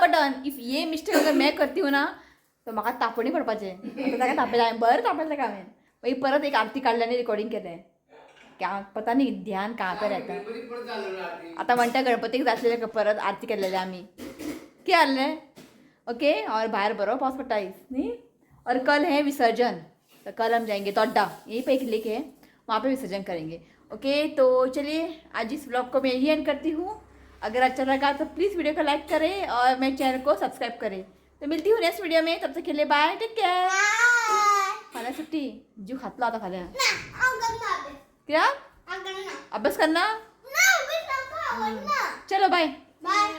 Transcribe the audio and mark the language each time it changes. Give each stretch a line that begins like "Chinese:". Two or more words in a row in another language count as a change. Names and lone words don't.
Hindi: बटन इफ ये मिस्टेक अगर मैं करती हूँ ना तो
Konkani: म्हाका तापणी पडपाचें आता ताका तापयलें हांवें बरें तापयलें ताका हांवें मागीर परत एक आरती काडली आनी रिकॉर्डिंग केलें
Hindi: क्या पता नहीं ध्यान कहाँ पे रहता
Konkani: आता म्हणटा गणपतीक जातलें परत आरती केलेले आमी कितें जाल्लें
Hindi: ओके और बाहर
Konkani: बरो पावस पडटा न्ही
Hindi: और कल है विसर्जन तो कल हम जाएंगे तोड्डा यहीं पे एक लेक है वहाँ पे विसर्जन करेंगे ओके तो चलिए आज इस ब्लॉग को मैं यही एंड करती हूँ अगर अच्छा लगा तो प्लीज़ वीडियो को लाइक करें और मेरे चैनल को सब्सक्राइब करें तो मिलती हूँ नेक्स्ट वीडियो में, तब तक के लिए बाय, टेक केअर.
Konkani: खाल्या सुट्टी जीव खातला आता खाल्या.
Hindi: क्या अभ्यास करना. चलो बाय.